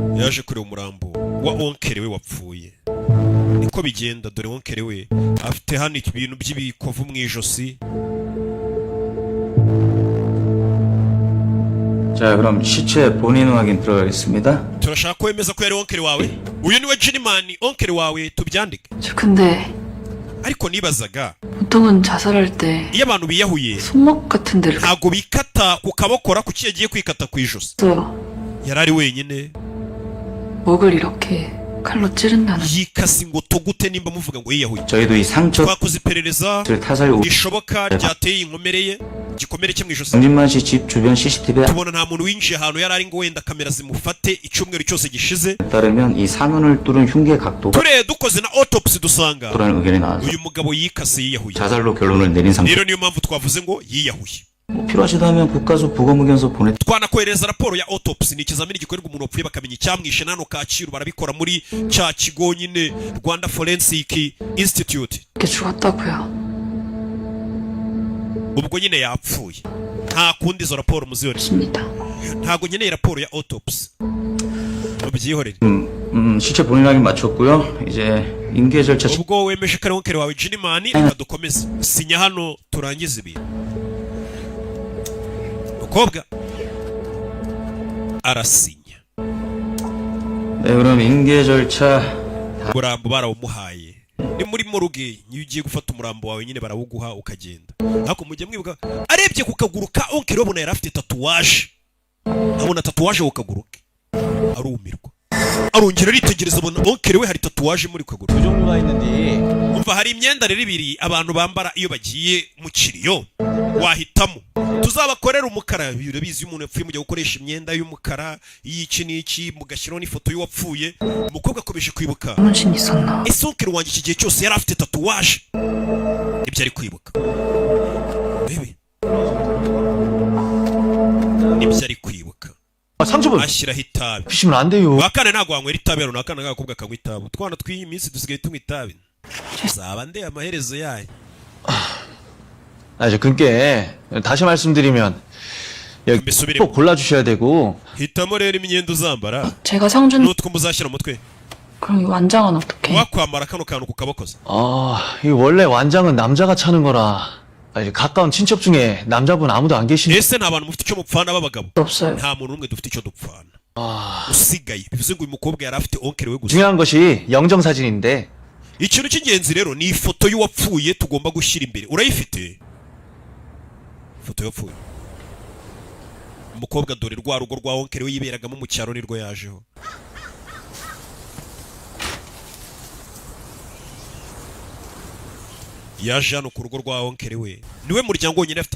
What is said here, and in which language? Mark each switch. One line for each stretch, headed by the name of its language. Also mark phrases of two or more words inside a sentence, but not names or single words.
Kinyarwanda: yaje kureba umurambo wa onkere we wapfuye. Niko bigenda, dore onkere we afite hano ibintu by'ibikovu mu ijosi.
Korean: 자, 그럼 시체 본인 확인 들어가겠습니다.
Kinyarwanda: turashaka ko wemeza ko yari onkere wawe. Uyu niwe Giniman, onkere wawe, tubyandike.
Korean: 저 근데
Kinyarwanda: ariko nibazaga
Korean: 보통은 자살할 때
Kinyarwanda: iyo abantu biyahuye
Korean: 손목 같은 데를
Kinyarwanda: ntago bikata ku kabokora kuki yagiye kwikata ku ijosi.
Korean: 써요.
Kinyarwanda: yarari wenyine
Korean: 목을 이렇게 칼로 찌른다는.
Kinyarwanda: yikasi ngo togute nimba muvuga ngo yiyahuye.
Korean: 저희도 이 상처를
Kinyarwanda: twakoze iperereza
Korean: 타살 후
Kinyarwanda: rishoboka ryateye inkomereye igikomere cye mu ijosi.
Korean: 정진만 씨 집 주변 CCTV에
Kinyarwanda: tubona nta muntu winjiye ahantu yari ari ngo wenda kamera zimufate icyumweru cyose gishize.
Korean: 따르면 이 사면을 뚫은 흉기의 각도가
Kinyarwanda: tureye dukoze na autopsy dusanga
Korean: 라는 의견이 나와서
Kinyarwanda: uyu mugabo yikase yiyahuye.
Korean: 자살로 결론을 내린 상태.
Kinyarwanda: rero niyo mpamvu twavuze ngo yiyahuye.
Korean: 필요하시다면 국가수 부검의견서 보내.
Kinyarwanda: twanakohereza raporo ya autopsy, ni ikizamini gikorerwa umuntu wapfuye bakamenya icyamwishe. nano Kacyiru barabikora muri cya kigo nyine Rwanda Forensic Institute.
Korean: 이렇게 죽었다고요.
Kinyarwanda: ubwo nyine yapfuye, nta kundi izo raporo muziyore.
Korean: 입니다.
Kinyarwanda: ntago nkeneye raporo ya autopsy, mubyihorere.
Korean: 시체 본인 확인 마쳤고요. 이제 인계 절차
Kinyarwanda: ubwo wemeje ko ari onkere wawe Giniman, reka dukomeze. sinya hano turangize ibintu. umukobwa arasinya.
Korean: 네, 그럼 인계 절차
Kinyarwanda: umurambo barawumuhaye. ni muri moruge, iyo ugiye gufata umurambo wawe nyine barawuguha ukagenda. ariko mujye mwibuka, arebye ku kaguru ka onkere abona yari afite tatuwaje. abona tatuwaje ku kaguru ke, arumirwa. arongera aritegereza abona onkere we hari tatuwaje muri ku kaguru.
Korean: 종류가 있는데
Kinyarwanda: umva, hari imyenda rero ibiri abantu bambara iyo bagiye mu kiriyo, wahitamo. tuzabakorera umukara, urabizi iyo umuntu yapfuye mujya gukoresha imyenda y'umukara, y'iki n'iki, mugashyiraho n'ifoto y'uwapfuye. umukobwa akomeje kwibuka,
Korean: 문신 있었나?
Kinyarwanda: ese onkere wanjye iki gihe cyose yari afite tatuwaje. ibyo ari kwibuka bebe, nibyo ari kwibuka.
Korean: 상처분
Kinyarwanda: ashyiraho itabi.
Korean: 피시면 안 돼요.
Kinyarwanda: wakane ntabwo wanywera itabi, hano nakana k'agakobwa kanywa itabi. utwana tw'iyi minsi dusigaye tunywa itabi. zaba ndeye amaherezo yayo.
Korean: 아, 이제 그게 다시 말씀드리면 여기
Kinyarwanda: mbisubire,
Korean: 꼭 골라주셔야 되고
Kinyarwanda: hitamo rero imyenda uzambara
Korean: 제가 상준
Kinyarwanda: n'utwo muzashyira mu mutwe.
Korean: 그럼 이 완장은 어떻게?
Kinyarwanda: wakwambara kano kantu ku kabokoza.
Korean: 이 원래 완장은 남자가 차는 거라 이제 가까운 친척 중에 남자분 아무도 안 계시니
Kinyarwanda: ese nta bantu mufite icyo mupfana b'abagabo?
Korean: 없어요.
Kinyarwanda: nta muntu n'umwe dufite icyo dupfana usigaye. bivuze ngo uyu mukobwa yari afite onkere we gusa.
Korean: 중요한 것이 영정사진인데
Kinyarwanda: ikintu cy'ingenzi rero ni ifoto y'uwapfuye tugomba gushyira imbere. urayifite ifoto y'uwapfuye? umukobwa dore rwa rugo rwa onkere we yiberagamo mu cyaro nirwo yajeho. yaje hano ku rugo rwa onkere we, niwe muryango wonyine afite.